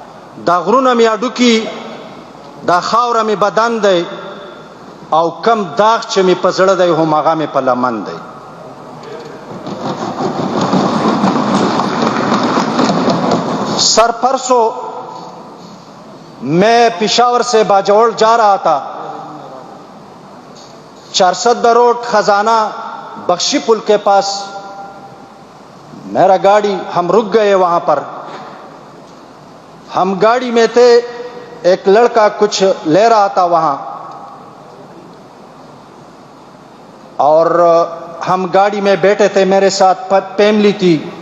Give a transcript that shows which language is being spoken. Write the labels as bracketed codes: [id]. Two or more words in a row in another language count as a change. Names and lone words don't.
[ps] دا غرونه می اډوکی دا خاوره می بدن دی او کم داغ چې می په زړه دی هم هغه می په لمن دی. [ur] سرپرسوں میں پشاور سے باجوڑ جا رہا تھا. 470 روڈ خزانہ بخشی پل کے پاس میرا گاڑی ہم رک گئے. وہاں پر ہم گاڑی میں تھے, ایک لڑکا کچھ لے رہا تھا وہاں, اور ہم گاڑی میں بیٹھے تھے, میرے ساتھ فیملی تھی.